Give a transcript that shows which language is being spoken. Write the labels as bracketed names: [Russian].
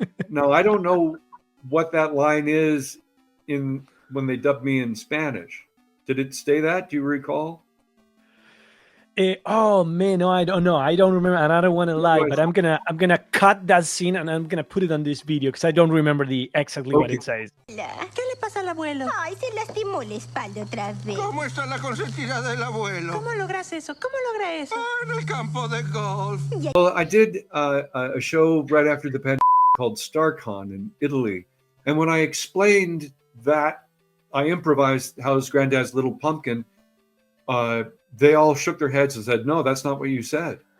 [English] Now, I don't know what that line is when they dubbed me in Spanish. Did it say that? Do you recall? Oh man, no, I don't know. I don't remember, and I don't want to lie, but I'm gonna cut that scene and I'm gonna put it on this video because I don't remember exactly what it says. [Spanish] ¿Qué le pasa al abuelo? Ay, se lastimó la espalda otra vez. ¿Cómo está la consentida del abuelo? ¿Cómo logras eso? ¿Cómo logra eso? En el campo de golf. [English] Well, I did a show right after the pandemic called StarCon in Italy. And when I explained that, I improvised "How's Granddad's little pumpkin," they all shook their heads and said, "No, that's not what you said."